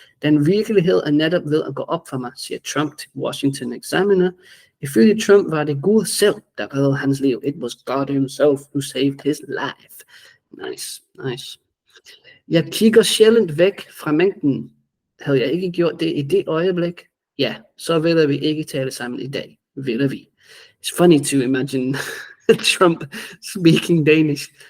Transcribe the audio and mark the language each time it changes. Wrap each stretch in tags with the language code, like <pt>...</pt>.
<da>Den virkelighed netop ved at gå op for mig, siger Trump til Washington Examiner. Ifølge Trump var det Gud selv, der reddede hans liv.</da> <en>It was God himself who saved his life. Nice.</en> <da>Jeg kigger sjældent væk fra mængden. Havde jeg ikke gjort det i det øjeblik, ja, så ville vi ikke tale sammen i dag. Ville vi.</da> <en>It's funny to imagine Trump speaking Danish.</en>